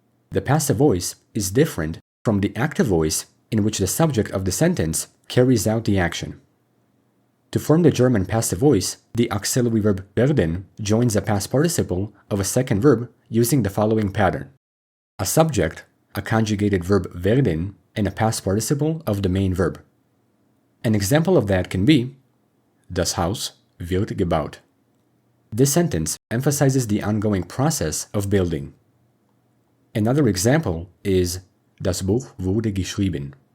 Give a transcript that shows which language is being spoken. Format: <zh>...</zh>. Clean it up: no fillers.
<en>The passive voice is different from the active voice in which the subject of the sentence carries out the action. To form the German passive voice, the auxiliary verb werden joins a past participle of a second verb using the following pattern: a subject, a conjugated verb werden, and a past participle of the main verb. An example of that can be</en> <de>Das Haus wird gebaut.</de> <en>This sentence emphasizes the ongoing process of building. Another example is</en> <de>Das Buch wurde geschrieben.</de>